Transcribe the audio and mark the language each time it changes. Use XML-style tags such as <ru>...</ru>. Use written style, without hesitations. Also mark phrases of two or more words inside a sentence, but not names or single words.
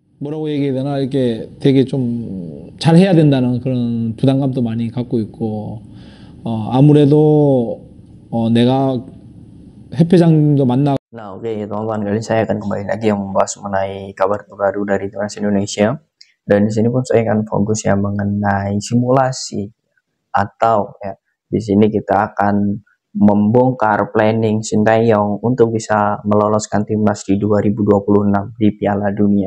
<ko>뭐라고 얘기해야 되나 이렇게 되게 좀 잘해야 된다는 그런 부담감도 많이 갖고 있고 아무래도 내가 해패장도 만나고</ko> <id>Nah, oke teman-teman, kali ini saya akan kembali lagi yang membahas mengenai kabar terbaru dari Timnas Indonesia. Dan di sini pun saya akan fokus ya mengenai simulasi atau ya di sini kita akan membongkar planning Sinteyong untuk bisa meloloskan timnas di 2026 di Piala Dunia.</id>